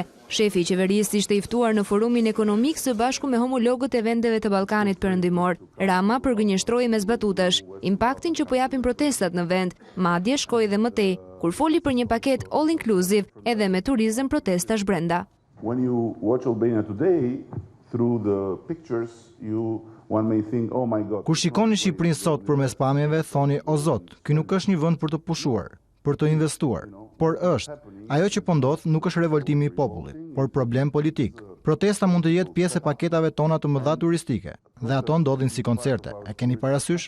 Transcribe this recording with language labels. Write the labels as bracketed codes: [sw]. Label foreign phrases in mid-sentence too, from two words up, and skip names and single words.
[sq] Shefi i qeverisë ishte i ftuar në forumin ekonomik së bashku me homologët e vendeve të Ballkanit Perëndimor. Rama përgënjeshtroi mes batutash impaktin që po japin protestat në vend, madje shkoi edhe më tej, kur foli për një paket [en] all inclusive [sq] edhe me turizëm protestash brenda. [en] When you watch Albania today through the pictures, one may think, oh my God. [sq] Kur shikoni Shqipërinë sot përmes pamjeve, thoni, o Zot, ky nuk është një vend për të pushuar, për të investuar, por është. Ajo që po ndodh nuk është revoltimi i popullit, por problem politik. Protesta mund të jetë pjesë e paketave tona të mëdha turistike, dhe ato ndodhin si koncerte. E keni parasysh?